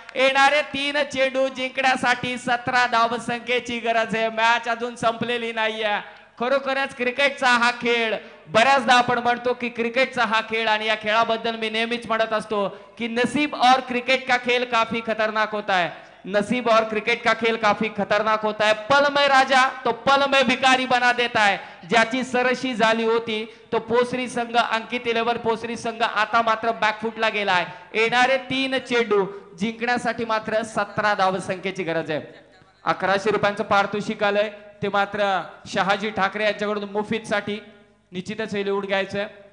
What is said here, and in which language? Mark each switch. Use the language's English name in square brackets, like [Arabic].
[Marathi] येणारे 3 चेंडू जिंकण्यासाठी 17 धावसंख्येची गरज आहे. मॅच अजून संपलेली नाहीये. खरोखरच क्रिकेटचा हा खेळ, बऱ्याचदा आपण म्हणतो की क्रिकेटचा हा खेळ, आणि या खेळाबद्दल मी नेहमीच म्हणत असतो की [Hindi] नसीब और क्रिकेट का खेल काफी खतरनाक होता है. नसीब और क्रिकेट का खेल काफी खतरनाक होता है. पल में राजा तो पल में भिकारी बना देता है. [Marathi] ज्याची सरशी झाली होती तो पोसरी संघ, अंकित 11 पोसरी संघ आता मात्र बॅकफुटला गेलाय. येणारे 3 चेंडू जिंकण्यासाठी मात्र 17 धावसंख्येची गरज आहे. 1100 रुपयांचं पारितोषिक आलंय. ते मात्र शहाजी ठाकरे यांच्याकडून मुफीदसाठी निश्चितच हे लिहून घ्यायचंय.